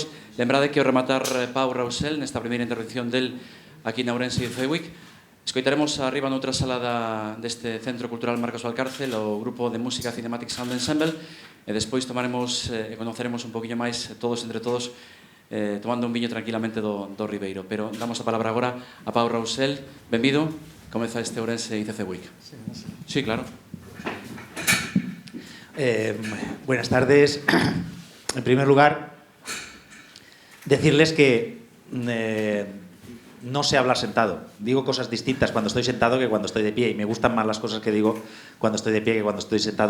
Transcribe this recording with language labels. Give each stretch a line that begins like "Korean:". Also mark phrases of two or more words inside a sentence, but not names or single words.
Galician: Lembrade que ao rematar Pau Rausel nesta primeira intervención del aquí na Ourense ICC Week, escoitaremos arriba noutra sala deste Centro Cultural Marcos Valcárcel o grupo de música Cinematic Sound Ensemble, e despois tomaremos e conoceremos un poquinho máis todos entre todos tomando un viño tranquilamente do Ribeiro. Pero damos a palabra agora a Pau Rousel. Benvido. Comeza este Ourense ICC Week.
Spanish: Sí, claro. Buenas tardes. En primer lugar, decirles que no sé hablar sentado. Digo cosas distintas cuando estoy sentado que cuando estoy de pie, y me gustan más las cosas que digo cuando estoy de pie que cuando estoy sentado.